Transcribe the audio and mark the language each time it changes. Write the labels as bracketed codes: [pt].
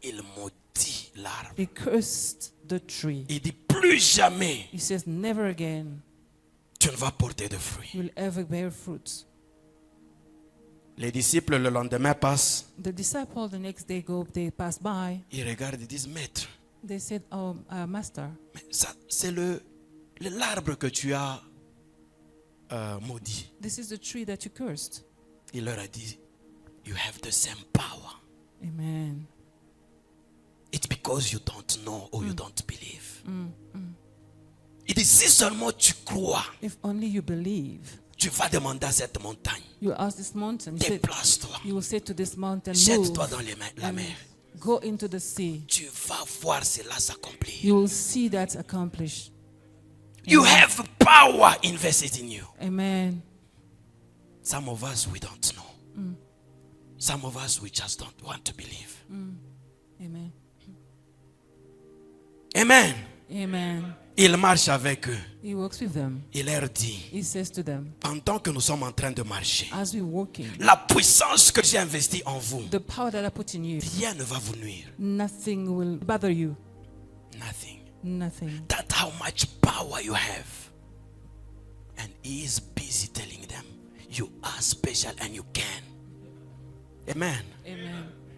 [fr] Il maudit l'arbre. [en] He cursed the tree. [fr] Il dit plus jamais [en] He says, never again [fr] tu ne vas porter de fruits. [en] will ever bear fruits. [fr] Les disciples le lendemain passent. [en] The disciples the next day they pass by. [fr] Ils regardent et disent maître, [en] They said, oh, master, [fr] mais ça c'est l'arbre que tu as maudit. [en] this is the tree that you cursed. [fr] Il leur a dit [en] you have the same power. Amen. It's because you don't know or you don't believe. [fr] Il dit si seulement tu crois, [en] If only you believe, [fr] Tu vas demander à cette montagne, [en] You ask this mountain, [fr] déplace-toi, [en] you will say to this mountain, [fr] jette-toi [en] move [fr] dans la [en] and [fr] mer. [en] go into the sea. [fr] Tu vas voir cela s'accomplir. [en] You will see that accomplished. You have power invested in you. Amen. Some of us, we don't know. Some of us, we just don't want to believe. Amen. Amen. Amen. [fr] Il marche avec eux. [en] He works with them. [fr] Il leur dit, [en] He says to them, [fr] pendant que nous sommes en train de marcher, [en] as we're walking, [fr] la puissance que j'ai investie en vous, [en] the power that I put in you, [fr] rien ne va vous nuire. [en] nothing will bother you. Nothing. Nothing. That's how much power you have. And he is busy telling them, you are special and you can. Amen. Amen.